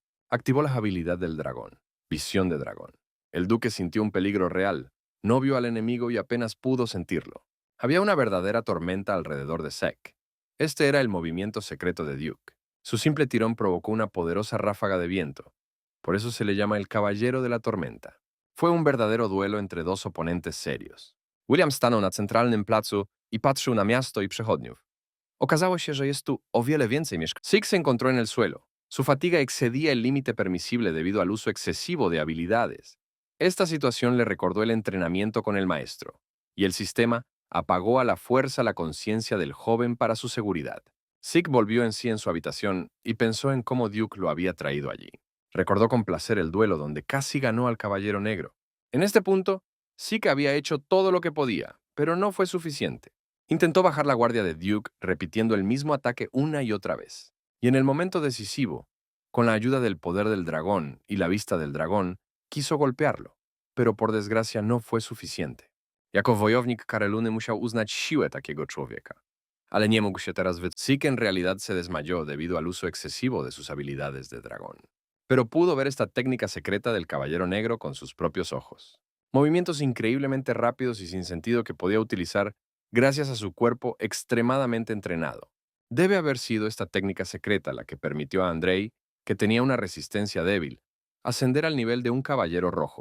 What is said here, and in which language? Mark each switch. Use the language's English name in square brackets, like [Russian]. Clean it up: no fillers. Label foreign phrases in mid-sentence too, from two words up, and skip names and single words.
[Spanish] Activó la habilidad del dragón, visión de dragón. El duque sintió un peligro real, no vio al enemigo y apenas pudo sentirlo. Había una verdadera tormenta alrededor de Zeke. Este era el movimiento secreto de Duke. Su simple tirón provocó una poderosa ráfaga de viento. Por eso se le llama el caballero de la tormenta. Fue un verdadero duelo entre dos oponentes serios. [Polish] William stanął na centralnym placu i patrzył na miasto i przechodniów. Okazało się, że jest tu o wiele więcej mieszkańców. [Spanish] Zeke se encontró en el suelo. Su fatiga excedía el límite permisible debido al uso excesivo de habilidades. Esta situación le recordó el entrenamiento con el maestro, y el sistema apagó a la fuerza la conciencia del joven para su seguridad. Zeke volvió en sí en su habitación y pensó en cómo Duke lo había traído allí. Recordó con placer el duelo donde casi ganó al Caballero Negro. En este punto, Zeke había hecho todo lo que podía, pero no fue suficiente. Intentó bajar la guardia de Duke repitiendo el mismo ataque una y otra vez. Y en el momento decisivo, con la ayuda del poder del dragón y la vista del dragón, quiso golpearlo, pero por desgracia no fue suficiente. [Polish] Jako wojownik Kareluny musiał uznać siłę takiego człowieka. Ale nie mógł się teraz [Spanish] Zeke en realidad se desmayó debido al uso excesivo de sus habilidades de dragón. Pero pudo ver esta técnica secreta del Caballero Negro con sus propios ojos. Movimientos increíblemente rápidos y sin sentido que podía utilizar gracias a su cuerpo extremadamente entrenado. Debe haber sido esta técnica secreta la que permitió a Andrei, que tenía una resistencia débil, ascender al nivel de un caballero rojo.